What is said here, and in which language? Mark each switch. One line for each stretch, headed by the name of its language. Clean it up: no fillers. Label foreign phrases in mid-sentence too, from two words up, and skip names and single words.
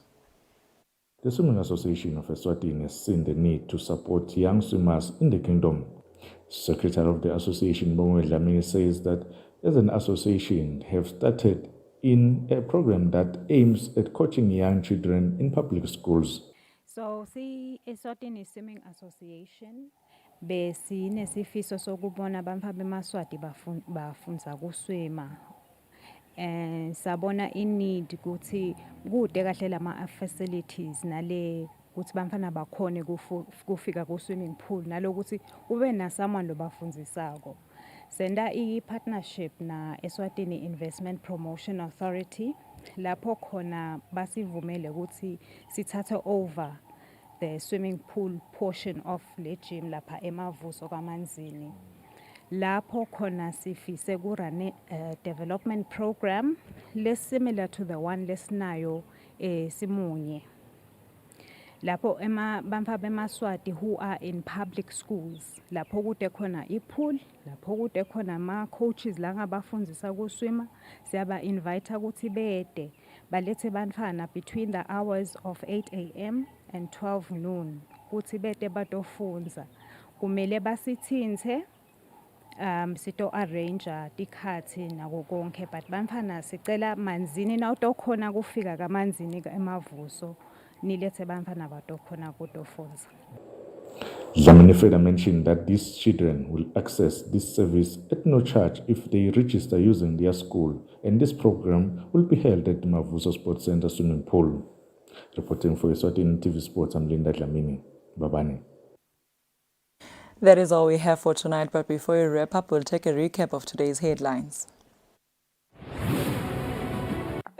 English: The Swimming Association of Eswatini has seen the need to support young swimmers in the kingdom. Secretary of the association, Bongwe Dlamini, says that as an association have started in a program that aims at coaching young children in public schools.
Swati: So, the Eswatini Swimming Association besinesifiso sokubona abamfana bemaswati bafundza kuswima. Sabona in-need ukuthi kude kahle lama facilities nale ukuthi bamfana bakhone kufika ku
English: swimming pool
Swati: nalokuthi kube na someone lobafundzisako. Senda i-partnership na Eswatini Investment Promotion Authority lapho khona basivumele ukuthi sithathe
English: over the swimming pool portion of
Swati: le gym lapha eMavuso kaManzini. Lapho khona sifise kurane
English: development program similar to the one
Swati: lesinayo Simunye. Lapho bamfa bemaswati
English: who are in public schools,
Swati: lapho kude khona i-pool, lapho kude khona ama-coaches la ngabafundzisa kuswima, siyaba invite ukuthi bede balethe bantfana
English: between the hours of 8 a.m. and 12 noon
Swati: ukuthi bede batofundza. Kumele basithinthe sito arrange tikhathi nako konke, but bamfana sicela manzini nawutokhona kufika kamanzini eMavuso.
English: Dlamini further mentioned that these children will access this service at no charge if they register using their school, and this program will be held at the Mavuso Sports Center swimming pool. Reporting for Eswatini TV Sports, I'm Linda Dlamini.
Swati: Babani.
English: That is all we have for tonight, but before we wrap up, we'll take a recap of today's headlines.